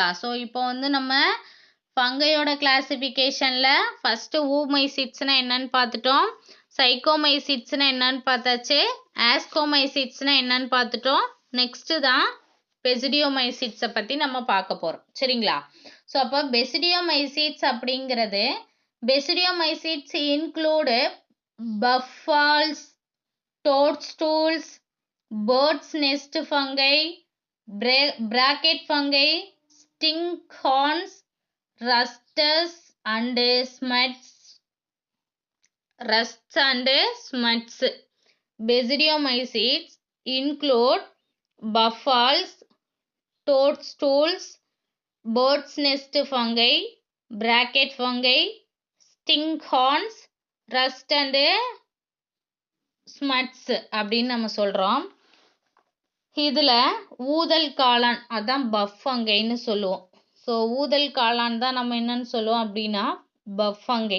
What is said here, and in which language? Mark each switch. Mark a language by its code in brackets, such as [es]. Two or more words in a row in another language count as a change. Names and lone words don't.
[ta] ஸோ இப்போ வந்து நம்ம [en] fungi-oda classification-il first [ta] ஊமைசிட்ஸ்னா என்னன்னு பார்த்துட்டோம், சைக்கோமைசிட்ஸ்னா என்னன்னு பார்த்தாச்சு, ஆஸ்கோமைசிட்ஸ்னா என்னன்னு பார்த்துட்டோம். நெக்ஸ்ட்டு தான் பெசிடியோமைசிட்ஸை பற்றி நம்ம பார்க்க போகிறோம். சரிங்களா? ஸோ அப்போ பெசிடியோமைசிட்ஸ் அப்படிங்கிறது [en] basidiomycetes include puffballs, toadstools, bird's nest fungi, bracket fungi, stinkhorns, rusts and smuts. Basidiomycetes include buffols, toadstools, bird's nest fungi, bracket fungi, stinkhorns, rust and smuts [ta] அப்படின்னு நம்ம சொல்கிறோம். இதில் ஊதல் காளான் அதான் [en] puff fungi-nnu [ta] சொல்லுவோம். ஸோ ஊதல் காளான் தான் நம்ம என்னன்னு சொல்லுவோம் அப்படின்னா [en] puff fungi.